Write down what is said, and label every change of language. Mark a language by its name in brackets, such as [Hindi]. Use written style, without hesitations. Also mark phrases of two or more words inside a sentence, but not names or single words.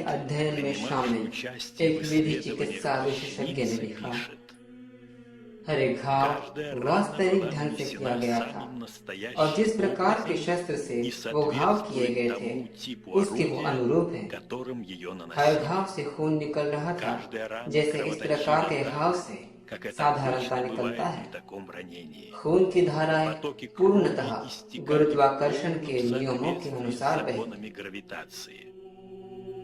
[Hindi] के अध्ययन में [Russian] принимавший [Hindi] शामिल [Russian] участие [Hindi] एक [Russian] в [Hindi] विधि [Russian] исследованиях [Hindi] चिकित्सा विशेषज्ञ ने [Russian] больницы, [Hindi] लिखा, [Russian] пишет: [Hindi] हर एक घाव [Russian] каждая рана [Hindi] वास्तविक [Russian] была [Hindi] ढंग से किया [Russian] нанесена [Hindi] गया था [Russian] самым [Hindi] और जिस [Russian] настоящим [Hindi] प्रकार के [Russian] образом [Hindi] शस्त्र से [Russian] и [Hindi] वो घाव किए [Russian] соответствует [Hindi] गए थे [Russian] тому типу [Hindi] उसके वो [Russian] орудия, [Hindi] अनुरूप है। [Russian] которым ее [Hindi] हर [Russian] наносили. [Hindi] घाव से खून निकल रहा था [Russian] Каждая рана [Hindi] जैसे इस प्रकार के [Russian] кровоточила [Hindi] घाव [Russian] так, [Hindi] से [Russian] как это [Hindi] साधारणता [Russian] обычно [Hindi] निकलता [Russian] бывает [Hindi] है। [Russian] при таком ранении. [Hindi] खून की धाराएं [Russian] Потоки [Hindi] पूर्णतः [Russian] крови истекали [Hindi] गुरुत्वाकर्षण [Russian] в [Hindi] के [Russian] полном [Hindi] नियमों के [Russian] соответствии с [Hindi] अनुसार बहती। [Russian] законами гравитации.